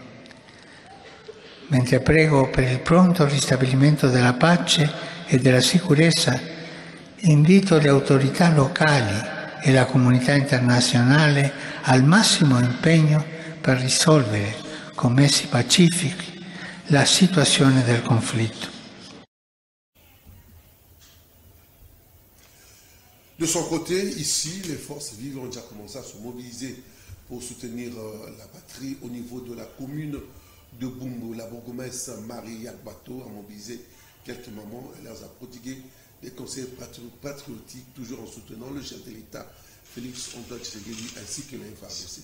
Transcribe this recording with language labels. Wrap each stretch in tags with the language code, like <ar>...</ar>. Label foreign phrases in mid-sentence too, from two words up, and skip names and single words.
<it>Mentre prego per il pronto ristabilimento della pace e della sicurezza, invito le autorità locali e la comunità internazionale al massimo impegno per risolvere con mezzi pacifici la situazione del conflitto.</it> <fr>De son côté, ici, les forces vives ont déjà commencé à se mobiliser pour soutenir la patrie au niveau de la commune de Bumbu. La bourgmestre Marie Yakbato a mobilisé quelques mamans et leur a prodigué des conseils patriotiques, toujours en soutenant le chef de l'État, Félix Antoine Tshisekedi, ainsi que les FARDC.</fr>